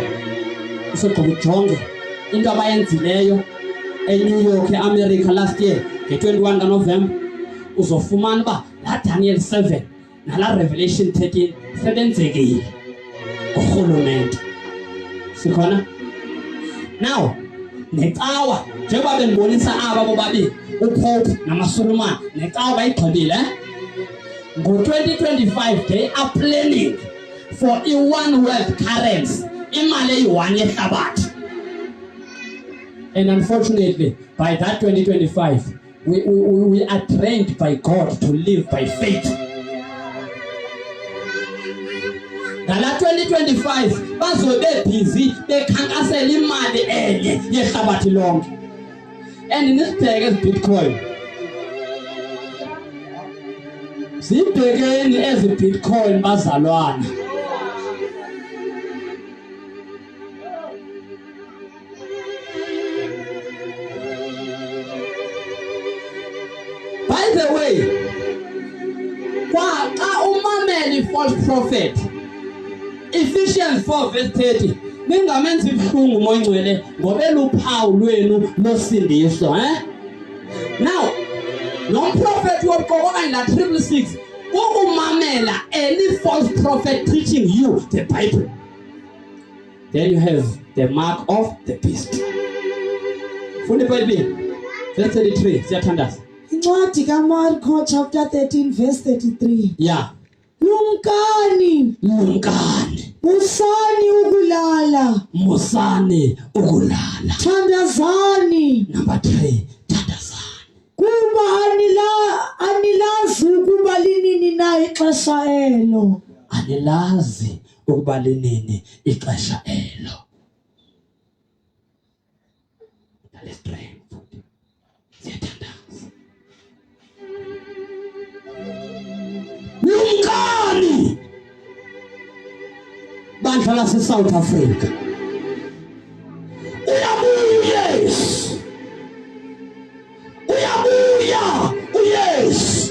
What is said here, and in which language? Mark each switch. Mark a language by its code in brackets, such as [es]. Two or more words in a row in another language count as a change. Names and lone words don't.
[xh] Usogqiba ujonge into abayenzileyo eNew York, eAmerica last year, nge-21 kaNovemba, uzofumana uba la Daniel 7 nala Revelation 13 sebenzekile urhulumente. Sikhona? [en] Now, [xh] necawa njengoba bendibonisa aba bobabili, uPope namaSulumane, necawa bayigqibile, Ngo-2025 [en] they are planning for one world currency, [xh] imali eyi-1 yehlabathi. [en] And unfortunately, by that 2025, we are trained by God to live by faith. [xh] Ngala 2025 bazobe busy bekhankasela imali enye yehlabathi lonke. And nisibheke ezi-Bitcoin. Sibhekeni ezi-Bitcoin bazalwana. [en] By the way, [xh] xa umameli [en] false prophet, Ephesians 4 verse 30, [xh] ningamenzi ibuhlungu moyingcwele ngoba luphawu lwenu losindiso, [en] Now, non-prophet wokuqoka in la 666, ukumamela any false prophet teaching you the Bible. Then you have the mark of the beast. [xh] Funda iBhayibheli verse 33, siyathandaza. Incwadi kaMarko chapter 13 verse 33. [en] Yeah. [xh] Lumkani. Musani ukulala. Thandazani. Number 3, thandazani. Kuba anilazi ukuba linini na ixesha elo. Anilazi ukuba linini ixesha elo. [en] Let's pray. [xh] Siyathandaza. Lumkani bandla lase-South Africa. Uyabuya uYesu. Uyabuya uYesu.